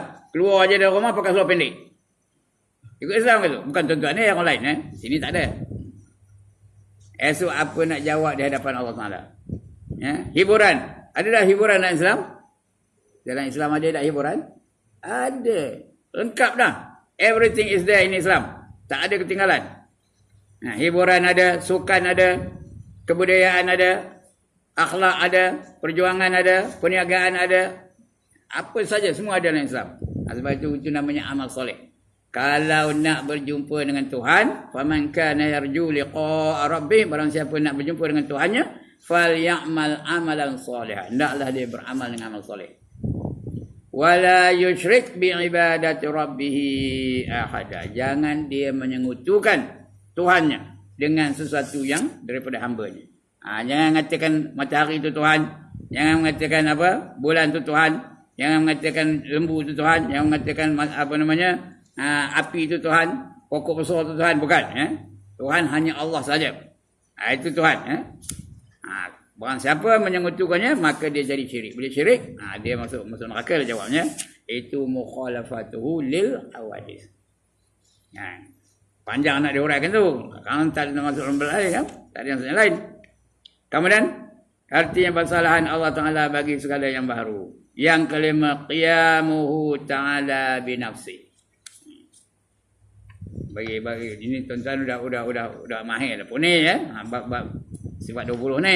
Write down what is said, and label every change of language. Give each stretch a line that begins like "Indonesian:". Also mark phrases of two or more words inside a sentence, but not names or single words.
Malay: Keluar aja dari rumah pakai seluar pendek. Ikut Islam ke tu? Bukan tuan-tuan ni yang lain. Sini tak ada. Esok apa nak jawab di hadapan Allah Ta'ala? Ya? Hiburan. Ada dah hiburan dalam Islam? Dalam Islam ada tak hiburan? Ada. Lengkap dah.
English: Everything is there in Islam.
Malay: Tak ada ketinggalan. Hiburan ada, sukan ada, kebudayaan ada, akhlak ada, perjuangan ada, perniagaan ada. Apa saja semua ada dalam Islam. Sebab itu namanya amal soleh. Kalau nak berjumpa dengan Tuhan,
Arabic: فمن كان يرجو لقاء ربه,
Malay: barang siapa nak berjumpa dengan Tuhannya,
Arabic: فليعمل عملا صالحا.
Malay: Hendaklah dia beramal dengan amal soleh.
Arabic: ولا يشرك بعبادة ربه أحدا.
Malay: Jangan dia menyekutukan Tuhannya dengan sesuatu yang daripada hamba-Nya. Jangan mengatakan matahari itu Tuhan, jangan mengatakan apa bulan itu Tuhan, jangan mengatakan lembu itu Tuhan, jangan mengatakan apa namanya api itu Tuhan, pokok besar itu Tuhan, bukan. Tuhan hanya Allah saja. Itu Tuhan. Barang siapa menyekutukannya maka dia jadi syirik. Bila syirik, dia masuk neraka lah jawabnya. Itu
Arabic: مخالفته للحوادث.
Malay: Panjang nak diuraikan tu. Kalau tak ada masuk dalam lain kan? Tak ada yang lain. Kemudian artinya persalahan Allah Taala bagi segala yang baru. Yang kelima,
Arabic: قيامه تعالى بنفسه.
Malay: Bagi ini tuan-tuan udah mahir dah pun ni bab sifat 20 ni.